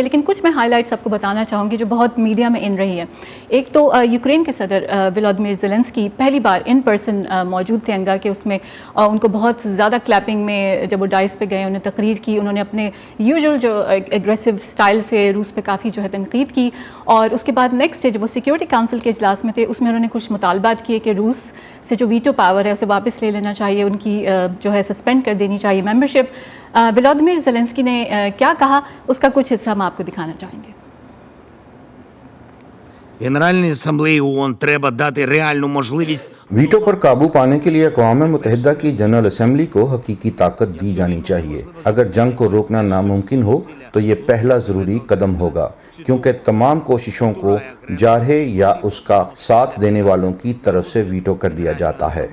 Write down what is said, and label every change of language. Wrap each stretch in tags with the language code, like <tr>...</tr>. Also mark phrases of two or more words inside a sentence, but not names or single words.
<ur>لیکن کچھ میں ہائی لائٹس آپ کو بتانا چاہوں گی جو بہت میڈیا میں ان رہی ہے۔ ایک تو یوکرین کے صدر ولادیمیر زیلنسکی پہلی بار</ur> <en>in person</en> <ur>موجود تھے انگا کے، اس میں ان کو بہت زیادہ کلیپنگ میں جب وہ ڈائس پہ گئے انہیں تقریر کی، انہوں نے اپنے یوزول جو</ur> <en>aggressive style</en> <ur>سے روس پہ کافی جو ہے تنقید کی، اور اس کے بعد</ur> <en>next day</en> <ur>جب وہ سیکیورٹی کونسل کے اجلاس میں تھے اس میں انہوں نے کچھ مطالبات کیے کہ روس سے جو</ur> <en>veto power</en> <ur>ہے اسے واپس لے لینا چاہیے، ان کی جو ہے سسپینڈ کر دینی چاہیے ممبرشپ۔ ولادیمیر زیلنسکی نے کیا کہا اس کا کچھ حصہ ہم آپ کو دکھانا چاہیں گے۔</ur> <uk>Генеральній асамблеї ООН треба дати реальну можливість</uk> <ur>ویٹو پر قابو پانے کے لیے اقوام متحدہ کی جنرل اسمبلی کو حقیقی طاقت دی جانی چاہیے۔ اگر جنگ کو روکنا ناممکن ہو تو یہ پہلا ضروری قدم ہوگا، کیونکہ تمام کوششوں کو جارحے یا اس کا ساتھ دینے والوں کی طرف سے ویٹو کر دیا جاتا ہے۔</ur>